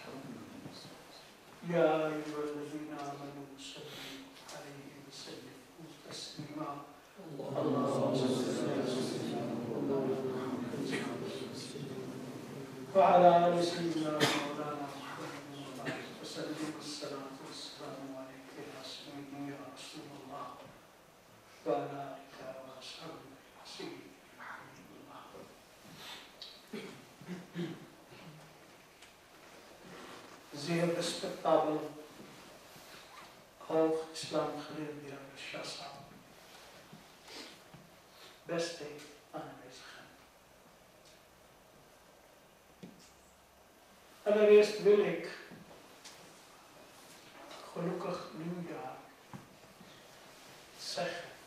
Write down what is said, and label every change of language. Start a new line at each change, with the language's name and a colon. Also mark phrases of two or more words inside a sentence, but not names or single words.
Arabic: يا أيها الذين آمنوا صلوا عليه وسلموا تسليما اللهم صل على سيدنا وعلى آل سيدنا مولانا محمد وسلم الصلاة والسلام عليك يا سيدي يا رسول الله وعلى آلك وأصحابك يا سيدي حبيب الله.
Dutch: Zeer respectabel hoog islamgeleerde heer Shasa, beste aanwezigen. Allereerst wil ik gelukkig nieuwjaar zeggen.